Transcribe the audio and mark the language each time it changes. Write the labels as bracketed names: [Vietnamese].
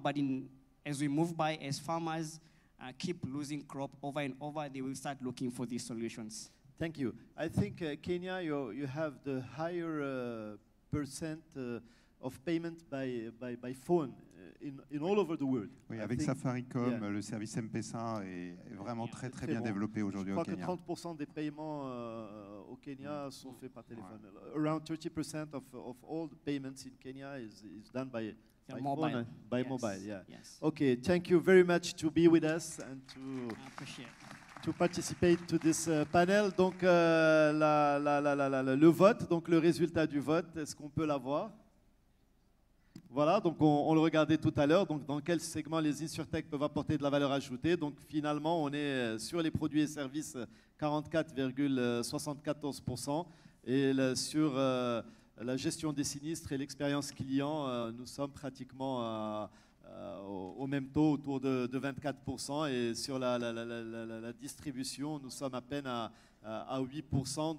[English] But as we move by, as farmers keep losing crop over and over, they will start looking for these solutions. Thank you. I think Kenya, you have the higher percent of payment by phone in all over the world. [French] Oui, avec Safaricom, le service M-Pesa est vraiment très bien développé aujourd'hui au Kenya. Je crois que 30% des paiements au Kenya sont faits par téléphone. [English] Around 30% of all the payments in Kenya is done by mobile. By mobile, yeah. Yes. Okay, thank you very much to be with us and Appreciate. to participate to this panel. [French] Donc le vote, donc le résultat du vote, est-ce qu'on peut l'avoir? Voilà, donc on le regardait tout à l'heure, donc dans quel segment les insurtech peuvent apporter de la valeur ajoutée. Donc finalement, on est sur les produits et services 44,74%, et sur la gestion des sinistres et l'expérience client, nous sommes pratiquement au même taux, autour de 24%, et sur la distribution, nous sommes à peine à 8%.